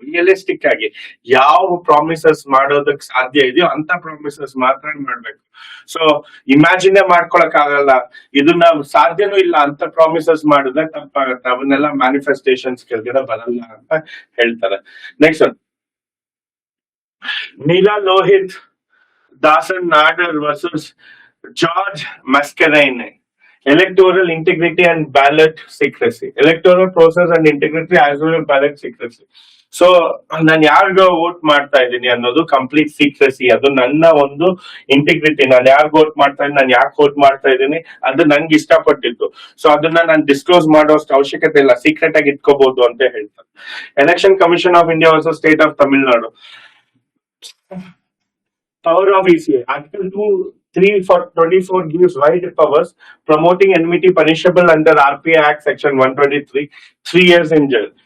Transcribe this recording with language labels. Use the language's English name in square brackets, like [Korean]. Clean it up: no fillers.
[Kannada] Realistic ಆಗಿ ಯಾವ promises ಮಾಡೋದಕ್ ಸಾಧ್ಯ ಇದೆಯೋ ಅಂತ ಪ್ರಾಮಿಸಸ್ ಮಾತ್ರ ಮಾಡ್ಬೇಕು. ಸೊ ಇಮ್ಯಾಜಿನೇ ಮಾಡ್ಕೊಳಕ್ ಆಗಲ್ಲ, ಇದನ್ನ ಸಾಧ್ಯನೂ ಇಲ್ಲ ಅಂತ ಪ್ರಾಮಿಸಸ್ ಮಾಡಿದ್ರೆ ತಪ್ಪಾಗತ್ತೆ. ಅವನ್ನೆಲ್ಲ ಮ್ಯಾನಿಫೆಸ್ಟೇಷನ್ಸ್ ಕೆಳಗಡೆ ಬರಲ್ಲ ಅಂತ ಹೇಳ್ತಾರೆ. [English] Next one, Neela Lohith Dasan Nadar versus George Mascarene electoral integrity and ballot secrecy, electoral process and integrity as well as ballot secrecy. [Kannada] So ನಾನು ಯಾರಿಗ ವೋಟ್ ಮಾಡ್ತಾ ಇದ್ದೀನಿ ಅನ್ನೋದು ಕಂಪ್ಲೀಟ್ ಸೀಕ್ರೆಸಿ, ಅದು ನನ್ನ ಒಂದು ಇಂಟಿಗ್ರಿಟಿ. ನಾನು ಯಾರು ವೋಟ್ ಮಾಡ್ತಾ ಇದ್ದೀನಿ, ನಾನು ಯಾಕೆ ವೋಟ್ ಮಾಡ್ತಾ ಇದ್ದೀನಿ, ಅದು ನನ್ಗೆ ಇಷ್ಟಪಟ್ಟಿತ್ತು. ಸೊ ಅದನ್ನ ನಾನು ಡಿಸ್ಕ್ಲೋಸ್ ಮಾಡೋಷ್ಟು ಅವಶ್ಯಕತೆ ಇಲ್ಲ, ಸೀಕ್ರೆಟ್ ಆಗಿ ಇಟ್ಕೋಬಹುದು ಅಂತ ಹೇಳ್ತಾರೆ. [English] Election commission of India versus state of Tamil Nadu. Power of ECA. Article 2(3) for 24 gives wide powers, promoting enmity punishable under RPA Act Section 123, 3 years in jail.